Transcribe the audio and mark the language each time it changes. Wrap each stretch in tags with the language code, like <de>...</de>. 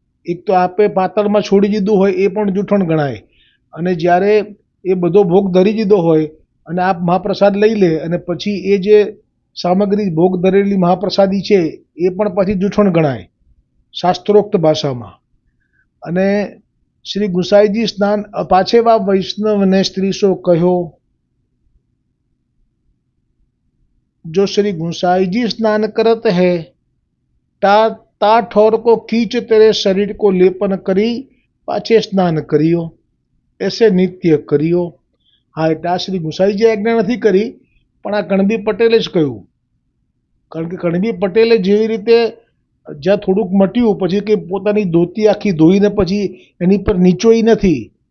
<gu>એક તો આપે પાતળમાં છોડી દીધું હોય એ પણ જૂઠણ ગણાય, અને જ્યારે એ બધો ભોગ ધરી દીધો હોય અને આપ મહાપ્રસાદ લઈ લે અને પછી એ જે સામગ્રી ભોગ ધરેલી મહાપ્રસાદી છે એ પણ પછી જૂઠણ ગણાય શાસ્ત્રોક્ત ભાષામાં.</gu> <bra>અને શ્રી ગુસાઈજી સ્નાન પાછે વા વૈષ્ણવને સ્ત્રીસો કહ્યો, जो श्री गुसाई जी स्नान करत है ता ता ठोर को खींच तेरे शरीर को लेपन करी પાછે સ્નાન કર્યો, એસે નિત્ય કર્યો.</bra> <gu>હા, એટલે આ શ્રી ગુસાઈજીએ આજ્ઞા નથી કરી, પણ આ કણબી પટેલે જ કહ્યું. કારણ કે કણબી પટેલે જેવી રીતે જ્યાં થોડુંક મટ્યું પછી કે પોતાની ધોતી આખી ધોઈને પછી એની પર નીચોઈ નથી.</gu>